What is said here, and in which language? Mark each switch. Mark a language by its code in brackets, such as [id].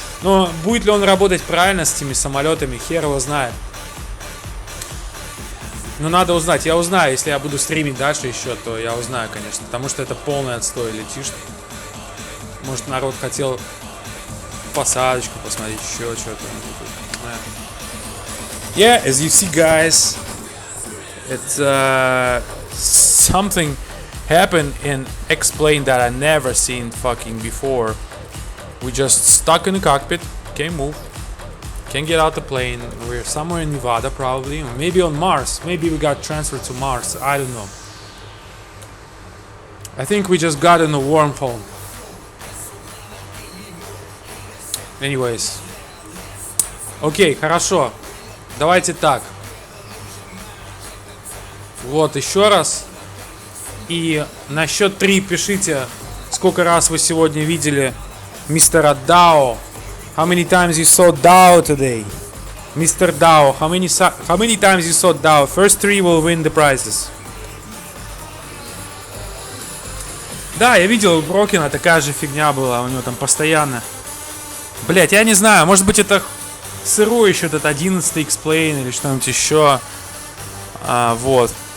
[ru] Но будет ли он работать правильно с этими самолетами, хер его знает. Но надо узнать. Я узнаю, если я буду стримить дальше еще, то я узнаю, конечно. Потому что это полный отстой, летишь. Может, народ хотел посадочку посмотреть, еще что-то. [en] Yeah, as you see, guys, it's something happened and explained that I never seen fucking before. We just stuck in the cockpit, can't move, can't get out the plane. We're somewhere in Nevada probably, or maybe on Mars. Maybe we got transferred to Mars. I don't know. I think we just got in a wormhole. Anyways. [ru] Окей, хорошо. Давайте так. Вот, еще раз. И на счет 3 пишите, сколько раз вы сегодня видели мистера Дао. [en] How many times you saw Dao today? Mr. Dao, how many times you saw Dao? First 3 will win the prizes. [ru] Да, я видел у Брокена, такая же фигня была, у него там постоянно. Блять, я не знаю, может быть это сырой еще этот 11 Explain или что-нибудь еще. Вот.